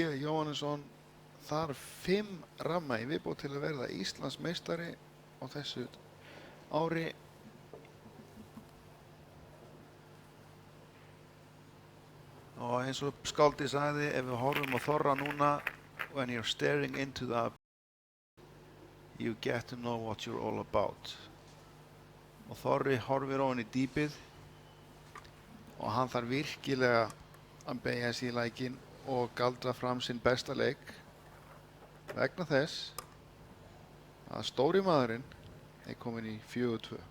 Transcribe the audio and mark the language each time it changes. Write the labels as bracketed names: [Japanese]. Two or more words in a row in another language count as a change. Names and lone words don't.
[Icelandic] Jóhannesson þarf 5 ramma í viðbót til að verða Íslandsmeistari á þessu ári. Og eins og skáldið sagði, ef við horfum á Þorra núna, [English] when you're staring into the you get to know what you're all about. [Icelandic] Og Þorri horfir ofan í dýpið og hann þarf virkilega að beygja sig í lækinn og galdra fram sinn besta leik vegna þess að stóri maðurinn er komin í 4-2.